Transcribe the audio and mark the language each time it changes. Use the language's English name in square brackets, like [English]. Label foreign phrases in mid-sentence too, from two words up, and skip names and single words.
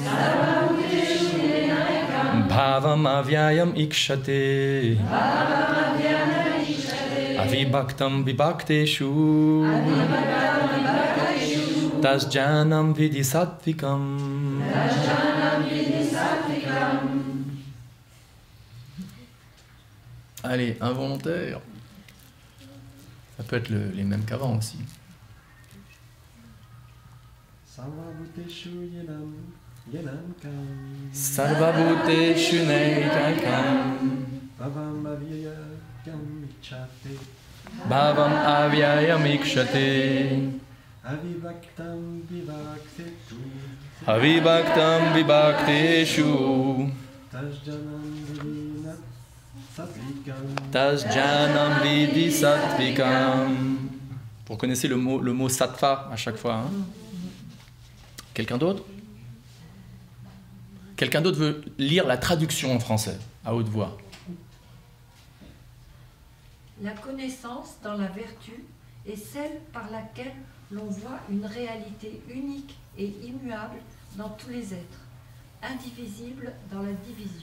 [Sanskrit] Bhavam avyayam ikshate avibhaktam vibhakteshu tasjanam vidhi sattvikam. [French] Allez, involontaire. Ça peut être les mêmes qu'avant aussi. [Sanskrit] Sarvabhuteshu neikakam Bhavam avyayam ikshate Bhavam avyayam ikshate Avibhaktam vibhakteshu Avibhaktam vibhakteshu Tasjanam vidhi sattvikam. [French] Vous reconnaissez le mot sattva à chaque fois, hein? Quelqu'un d'autre? Quelqu'un d'autre veut lire la traduction en français, à haute voix? La connaissance dans la vertu est celle par laquelle l'on voit une réalité unique et immuable dans tous les êtres, indivisible dans la division.